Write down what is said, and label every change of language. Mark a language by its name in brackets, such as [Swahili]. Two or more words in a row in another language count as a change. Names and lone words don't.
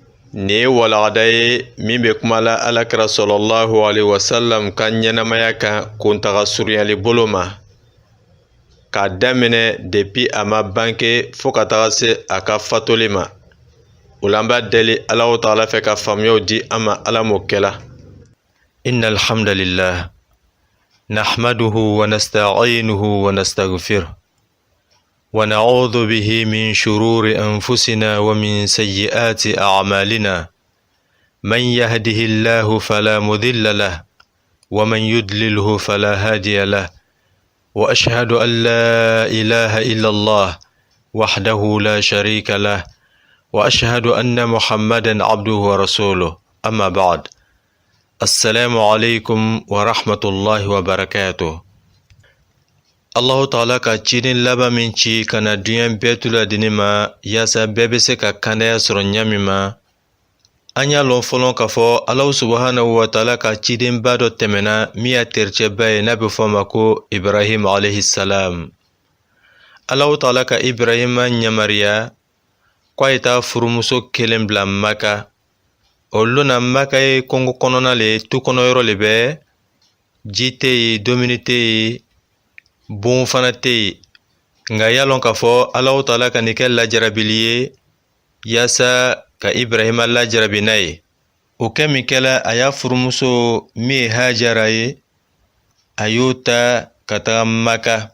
[Bambara] Ni walagada ye min bɛ kuma la Alakira [Arabic] صلى الله عليه وسلم [Bambara] ka ɲɛnamaya kan kuntaga surunyali bolo ma, k'a daminɛ depuis a ma bange fo ka taga se a ka fatuli ma. O la an b'a deli Alahu Taala fɛ ka faamuyaw di an ma, Ala m'o kɛla. [Arabic] إن الحمد لله نحمده ونستعينه ونستغفره ونعوذ به من شرور أنفسنا ومن سيئات أعمالنا. من يهده الله فلا مضل له ومن يضلل فلا هادي له. وأشهد أن لا إله إلا الله وحده لا شريك له وأشهد أن محمدا عبده ورسوله. أما بعد. السلام عليكم ورحمة الله وبركاته. [Bambara] Allahu Ta'ala ka ciden laban min ci kana duɲa bɛɛ tula dini ma yaasa bɛɛ bɛ se ka kandaya sɔrɔ ɲami ma. An y'a lɔn fɔlɔ k'a fɔ Alahu [Arabic] سبحانه وتعالى [Bambara] ka cidenba dɔ tɛmɛna min y'a tericɛba ye n'a bɛ fɔ a ma ko Ibrahim [Arabic] عليه السلام. [Bambara] Alahu Ta'ala ka Ibrahima ɲamariya k'a ye taa furumuso kelen bila Maka. O lona Maka ye kongo kɔnɔna le, tu kɔnɔyɔrɔ le bɛ, ji tɛ yen, dumuni tɛ yen, bon fana tɛ yen. Nka y'a lɔn k'a fɔ Alahu Ta'ala ka nin kɛ lajarabili ye yaasa ka Ibrahima lajarabi n'a ye. O kɛ min kɛla a y'a furumuso min ye Hajara ye, a y'o ta ka taga Maka.